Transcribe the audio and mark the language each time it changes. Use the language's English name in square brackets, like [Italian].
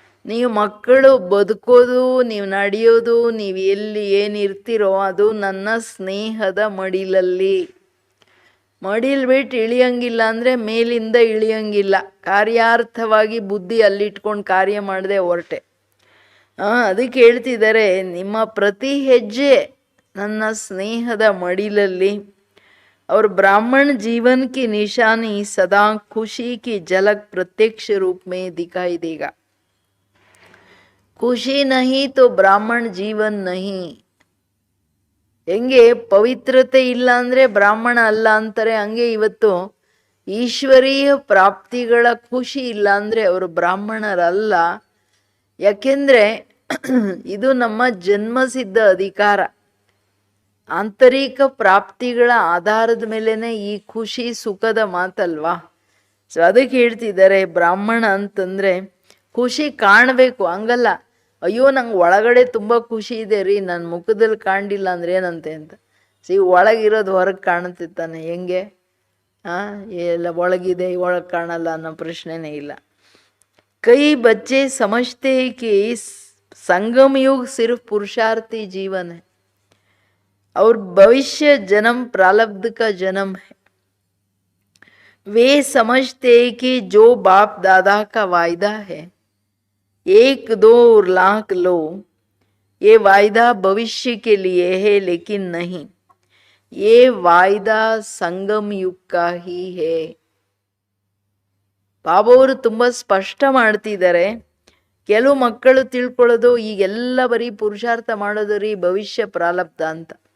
[Kannada] ನೀವು ಮಕ್ಕಳು ಬದುಕೋದು, ನೀವು ನಡೆಯೋದು, ನೀವು ಎಲ್ಲಿ ಏನಿರ್ತೀರೋ ಅದು ನನ್ನ ಸ್ನೇಹದ ಮಡಿಲಲ್ಲಿ. ಮಡಿಲ್ ಬಿಟ್ಟು ಇಳಿಯಂಗಿಲ್ಲ ಅಂದರೆ ಮೇಲಿಂದ ಇಳಿಯಂಗಿಲ್ಲ. ಕಾರ್ಯಾರ್ಥವಾಗಿ ಬುದ್ಧಿ ಅಲ್ಲಿಟ್ಕೊಂಡು ಕಾರ್ಯ ಮಾಡದೆ ಹೊರಟೆ. ಅದಕ್ಕೆ ಹೇಳ್ತಿದ್ದಾರೆ, ನಿಮ್ಮ ಪ್ರತಿ ಹೆಜ್ಜೆ ನನ್ನ ಸ್ನೇಹದ ಮಡಿಲಲ್ಲಿ. [Hindi] और ब्राह्मण जीवन की निशानी सदा खुशी की झलक प्रत्यक्ष रूप में दिखाई देगा. ಖುಷಿ नहीं तो ಬ್ರಾಹ್ಮಣ ಜೀವನ್ नहीं. [Kannada] ಹೆಂಗೆ ಪವಿತ್ರತೆ ಇಲ್ಲ ಅಂದರೆ ಬ್ರಾಹ್ಮಣ ಅಲ್ಲ ಅಂತಾರೆ, ಹಂಗೆ ಇವತ್ತು ಈಶ್ವರೀಯ ಪ್ರಾಪ್ತಿಗಳ ಖುಷಿ ಇಲ್ಲ ಅಂದರೆ ಅವರು ಬ್ರಾಹ್ಮಣರಲ್ಲ. ಯಾಕೆಂದರೆ ಇದು ನಮ್ಮ ಜನ್ಮಸಿದ್ಧ ಅಧಿಕಾರ. ಆಂತರಿಕ ಪ್ರಾಪ್ತಿಗಳ ಆಧಾರದ ಮೇಲೆನೆ ಈ ಖುಷಿ ಸುಖದ ಮಾತಲ್ವಾ. ಸೊ ಅದಕ್ಕೆ ಹೇಳ್ತಿದ್ದಾರೆ, ಬ್ರಾಹ್ಮಣ ಅಂತಂದರೆ ಖುಷಿ ಕಾಣಬೇಕು, ಹಂಗಲ್ಲ ಅಯ್ಯೋ ನಂಗೆ ಒಳಗಡೆ ತುಂಬ ಖುಷಿ ಇದೆ ರೀ, ನನ್ನ ಮುಖದಲ್ಲಿ ಕಾಣಲಿಲ್ಲ ಅಂದರೆ ಏನಂತೆ ಅಂತ. ಒಳಗಿರೋದು ಹೊರಗೆ ಕಾಣುತ್ತಿತ್ತಾನೆ. ಹೆಂಗೆ ಎಲ್ಲ ಒಳಗಿದೆ ಒಳಗೆ ಕಾಣಲ್ಲ ಅನ್ನೋ ಪ್ರಶ್ನೆನೇ ಇಲ್ಲ. [Hindi] ಕೈ ಬಚ್ಚೆ ಸಮझते हैं कि संगम युग सिर्फ पुरुषार्थी जीवन है और भविष्य जन्म प्रारब्ध का जन्म है. वे समझते हैं कि जो बाप दादा का वायदा है 1-2 लाख लो, ये वायदा भविष्य के लिए है, लेकिन नहीं, ये वायदा संगम युग का ही है. [Kannada] ಬಾಬಾವರು ತುಂಬ ಸ್ಪಷ್ಟ ಮಾಡ್ತಿದ್ದಾರೆ. ಕೆಲವು ಮಕ್ಕಳು ತಿಳ್ಕೊಳ್ಳೋದು ಈಗೆಲ್ಲ ಬರೀ ಪುರುಷಾರ್ಥ ಮಾಡೋದು ರೀ ಭವಿಷ್ಯ ಪ್ರಾರಬ್ಧ ಅಂತ.